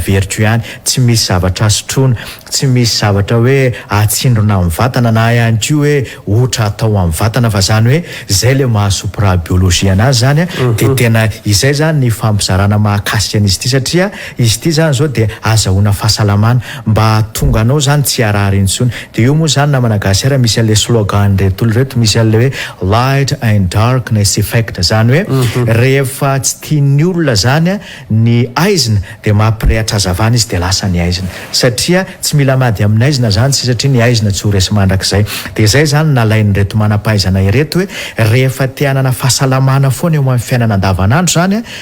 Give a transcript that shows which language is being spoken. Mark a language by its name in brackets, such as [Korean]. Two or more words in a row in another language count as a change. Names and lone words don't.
[Malagasy] veriko ihany tsy misy zavatra sotrona tsy misy zavatra hoe atsindrona amin'ny vatana na ihany koa hoe otra atao amin'ny vatana fa zany hoe zay le mahasopra biologie anazy zany de tena izay zany ny fampizarana mahakasika an'izy ity satria izy ity zany zao de azahoana fahasalamana mba tonga anao zany tsy arary intsony de io moa zany na Madagasikara misy an'le slogan retolo reto misy an'le hoe [English] light and darkness effect [Malagasy] zany hoe rehefa tsy tian'ny olona zany ny aizina de mampirehatra hazavana izy de lasa ny aizina satria tsy mila mady amin'ny aizina zany tsy satria ny aizina tsy ho resy mandrakizay de zay zany nalainy reto manam-pahaizana ireto hoe rehefa te hanana fahasalamana foana eo amin'ny fiainana andavanandro zany